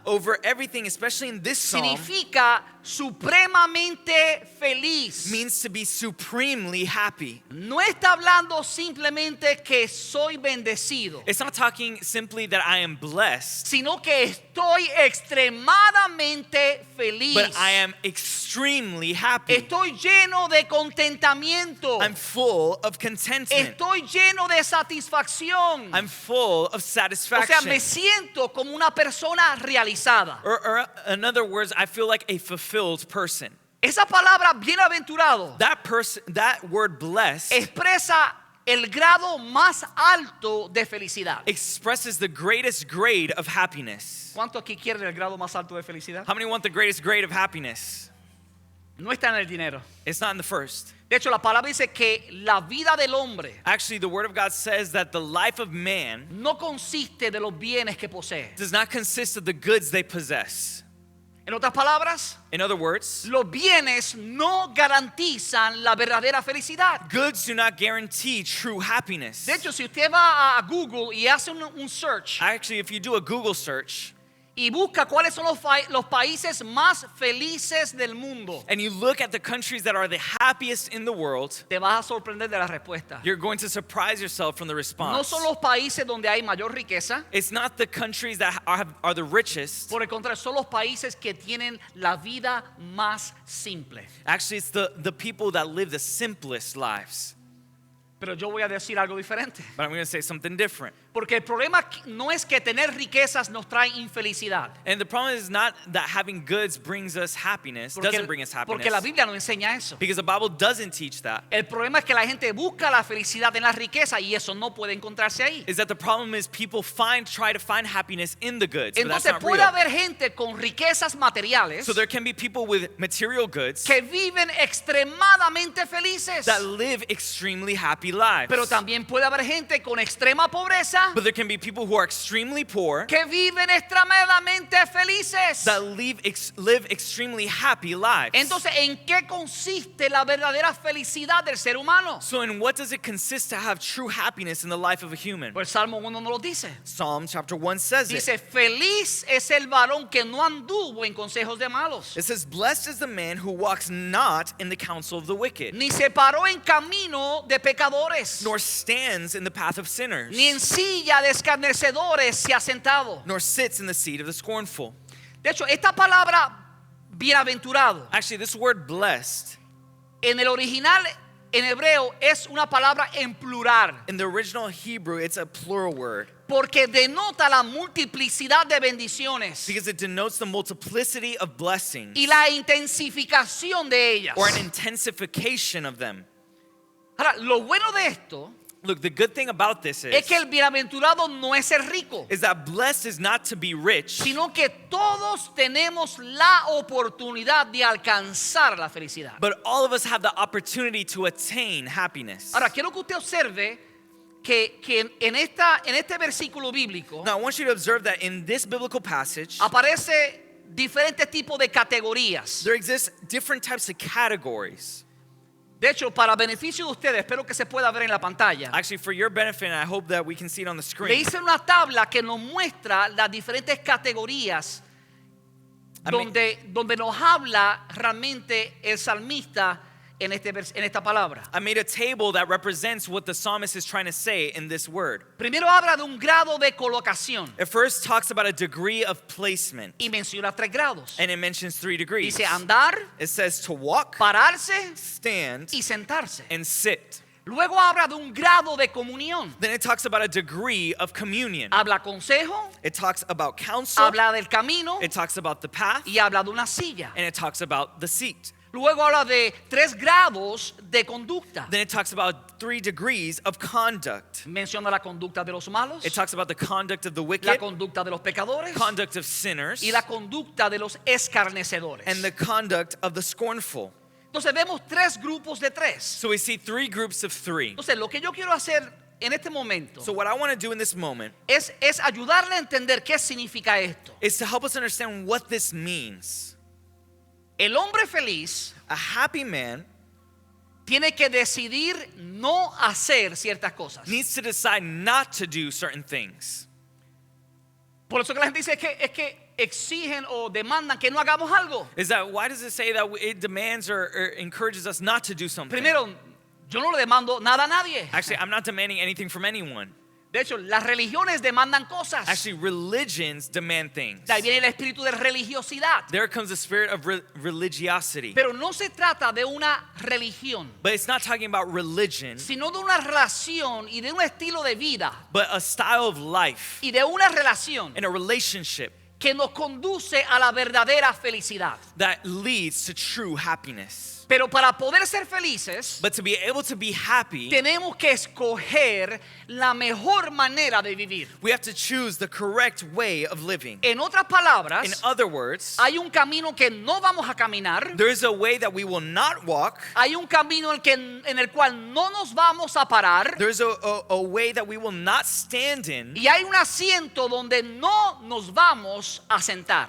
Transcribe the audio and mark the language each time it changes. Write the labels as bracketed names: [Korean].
[English] over everything, especially in this psalm, [Spanish] significa supremamente feliz. [English] means to be supremely happy. [Spanish] No está hablando simplemente que soy bendecido, [English] It's not talking simply that I am blessed, [Spanish] sino que estoy extremadamente feliz. [English] but I am extremely happy. [Spanish] Estoy lleno de contentamiento. [English] I'm full of contentment. [Spanish] Estoy lleno de satisfacción. [English] I'm full of [Spanish] O sea, [English] satisfaction. [Spanish] me siento como una persona realizada. [English] Or in other words, I feel like a fulfilled person. [Spanish] Esa palabra bienaventurado [English] That word blessed [Spanish] expresa el grado más alto de felicidad. [English] expresses the greatest grade of happiness. [Spanish] ¿Cuántos aquí quieren el grado más alto de felicidad? [English] How many want the greatest grade of happiness? [Spanish] No está en el dinero. [English] It's not in the first. [Spanish] De hecho, la palabra dice que la vida del hombre [English] Actually, the Word of God says that the life of man [Spanish] no consiste de los bienes que posee. [English] does not consist of the goods they possess. [Spanish] En otras palabras, [English] In other words, [Spanish] los bienes no garantizan la verdadera felicidad. [English] goods do not guarantee true happiness. [Spanish] De hecho, si usted va a Google y hace un search [English] Actually, if you do a Google search [Spanish] y busca cuáles son los países más felices del mundo, [English] and you look at the countries that are the happiest in the world, [Spanish] te vas a sorprender de la respuesta. [English] you're going to surprise yourself from the [Spanish] No [English] response. [Spanish] son los países donde hay mayor riqueza, [English] It's not the countries that are the richest. [Spanish] por el contrario, son los países que tienen la vida más simple. [English] Actually, it's the people that live the simplest lives. [Spanish] Pero yo voy a decir algo diferente. [English] But I'm going to say something different. [Spanish] Porque el problema no es que tener riquezas nos trae infelicidad. [English] And the problem is not that having goods brings us happiness, doesn't bring us [Spanish] Porque la [English] happiness. [Spanish] Biblia no enseña eso. [English] Because the Bible doesn't teach that. [Spanish] El problema es que la gente busca la felicidad en la riqueza y eso no puede encontrarse ahí. [English] Is that the problem is people try to find happiness in the goods, but that's [Spanish] Entonces [English] not [Spanish] puede [English] real. [Spanish] haber gente con riquezas materiales [English] So there can be people with material goods [Spanish] que viven extremadamente felices. [English] that live extremely happy lives. [Spanish] Pero también puede haber gente con extrema pobreza [English] But there can be people who are extremely poor [Spanish] que viven extremadamente felices. [English] that live extremely happy lives. [Spanish] Entonces, ¿en qué consiste la verdadera felicidad del ser humano? [English] So in what does it consist to have true happiness in the life of a human? [Spanish] Pues Salmo 1 no lo dice. [English] Psalm chapter 1 says it. [Spanish] Dice, feliz es el varón que no anduvo en consejos de malos, [English] It says, blessed is the man who walks not in the counsel of the wicked, [Spanish] ni se paró en camino de pecadores, [English] nor stands in the path of sinners, [Spanish] ni en silla de escarnecedores se ha sentado. [English] nor sits in the seat of the scornful. [Spanish] De hecho, esta palabra bienaventurado [English] Actually, this word blessed, [Spanish] en el original en hebreo es una palabra en plural, [English] in the original Hebrew, it's a plural word [Spanish] porque denota la multiplicidad de bendiciones [English] because it denotes the multiplicity of blessings [Spanish] y la intensificación de ellas. [English] or an intensification of them. [Spanish] Ahora, lo bueno de esto [English] Look, the good thing about this [Spanish] es que el bienaventurado no es el rico, [English] is that blessed is not to be rich, [Spanish] sino que todos tenemos la oportunidad de alcanzar la felicidad. [English] but all of us have the opportunity to attain happiness. [Spanish] Ahora, quiero que usted observe que en este versículo bíblico [English] Now, I want you to observe that in this biblical passage, [Spanish] aparece diferentes tipos de categorías. [English] there exist different types of categories. [Spanish] De hecho, para beneficio de ustedes, espero que se pueda ver en la pantalla. [English] Actually, for your benefit, and I hope that we can see it on the [Spanish] Le [English] screen. [Spanish] hice una tabla que nos muestra las diferentes categorías donde nos habla realmente el salmista en esta palabra. [English] I made a table that represents what the psalmist is trying to say in this word. [Spanish] Primero habla de un grado de colocación [English] It first talks about a degree of placement, [Spanish] y menciona 3 grados. [English] and it mentions 3 degrees. [Spanish] Dice andar, [English] It says to walk, [Spanish] pararse [English] stand, [Spanish] y sentarse. [English] and sit. [Spanish] Luego habla de un grado de comunión. [English] Then it talks about a degree of communion. [Spanish] Habla consejo, [English] It talks about counsel, [Spanish] habla del camino [English] it talks about the path, [Spanish] y habla de una silla. [English] and it talks about the seat. [Spanish] Luego habla de 3 grados de conducta. [English] Then it talks about 3 degrees of conduct. [Spanish] Menciona la conducta de los malos, [English] It talks about the conduct of the [Spanish] la [English] wicked, [Spanish] conducta de los pecadores [English] conduct of sinners, [Spanish] y la conducta de los escarnecedores. [English] and the conduct of the scornful. [Spanish] Entonces vemos 3 grupos de 3. [English] So we see 3 groups of 3. [Spanish] Entonces lo que yo quiero hacer en este momento [English] So what I want to do in this moment [Spanish] es ayudarle a entender qué significa esto. [English] is to help us understand what this means. [Spanish] El hombre feliz [English] A happy man [Spanish] tiene que decidir no hacer ciertas cosas. [English] needs to decide not to do certain things. [Spanish] Por eso que la gente dice es que exigen o demandan que no hagamos algo? [English] Is that why does it say that it demands or encourages us not to do something? [Spanish] Primero, yo no le demando nada a nadie. [English] Actually, I'm not demanding anything from anyone. [Spanish] De hecho, las religiones demandan cosas. [English] Actually, religions demand things. [Spanish] De ahí viene el espíritu de religiosidad. [English] There comes the spirit of religiosity. [Spanish] Pero no se trata de una religión, [English] But it's not talking about religion, [Spanish] sino de una relación y de un estilo de vida [English] but a style of life [Spanish] y de una relación [English] and a relationship [Spanish] que nos conduce a la verdadera felicidad. [English] that leads to true happiness. [Spanish] Pero para poder ser felices, [English] But to be able to be happy, [Spanish] tenemos que escoger la mejor manera de vivir. [English] we have to choose the correct way of living. [Spanish] En otras palabras, [English] In other words, [Spanish] hay un camino que no vamos a caminar. [English] there is a way that we will not walk. [Spanish] Hay un camino en el cual no nos vamos a parar. [English] There's a way that we will not stand in. [Spanish] Y hay un asiento donde no nos vamos a sentar.